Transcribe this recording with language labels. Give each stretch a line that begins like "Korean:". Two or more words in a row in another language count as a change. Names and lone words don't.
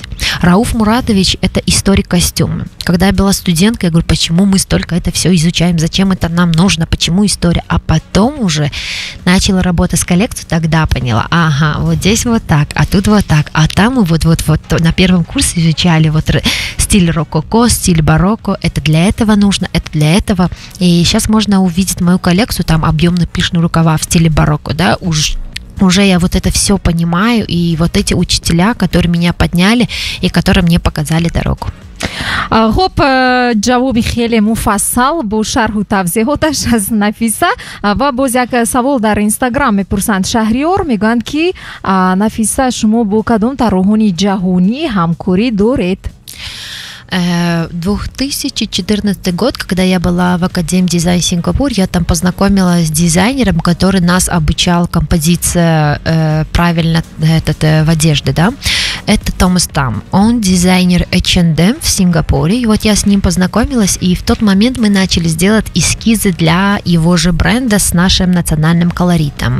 Russian: Рауф Мурадович – это историк костюма. Когда я была студенткой, я говорю, почему мы столько это все изучаем, зачем это нам нужно, почему история, а потом уже начала работать с коллекцией, тогда поняла, ага, вот здесь вот так, а тут вот так, а там мы вот на первом курсе изучали вот стиль рококо, стиль барокко, это для этого нужно, это для этого. И сейчас можно увидеть мою коллекцию, там объемные пышные рукава в стиле барокко, да, уже я вот это все понимаю, и вот эти учителя, которые меня подняли и которые мне показали дорогу.
Persian: خب جوابی خیلی مفصل با شرح و توضیحاتش از نفیسه و باز یک سوال در اینستاگرام میپرسند شهریار میگن که نفیسه شما با کدام طراحان جهانی همکاری دارید؟
Russian: 2014 год, когда я была в Академии дизайна Сингапур, я там познакомилась с дизайнером, который нас обучал композиция правильно в одежде, да. Это Томас Там. Он дизайнер H&M в Сингапуре. И вот я с ним познакомилась, и в тот момент мы начали делать эскизы для его же бренда с нашим национальным колоритом.